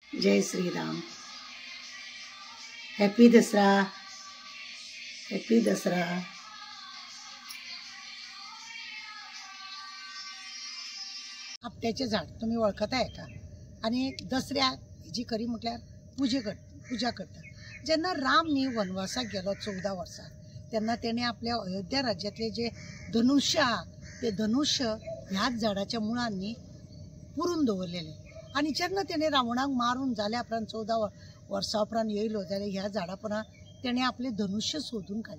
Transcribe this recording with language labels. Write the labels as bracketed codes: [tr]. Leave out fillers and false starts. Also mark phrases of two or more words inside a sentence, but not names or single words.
[mr] जय श्रीराम. हॅपी दसरा. हॅपी दसरा. आपट्याचे झाड तुम्ही ओळखत आहे का? [kok] आणि दसऱ्या जी खरी म्हटल्यार पूजा करता. जेन्ना राम न्ही वनवासाक गेलो 14 वर्सां, तेन्ना तेणे आपल्या अयोध्या राज्यातले जे धनुष्य आहा ते धनुष्य ह्याच झाडाच्या मुळांनी पुरून दवरलेले. आणि जेन्ना तेणे रावणाक मारून जाल्या उपरांत 14 वर्सां उपरांत येयलो जाल्यार ह्या झाडा पोंदा तेणे आपले धनुष्य सोदून काडले.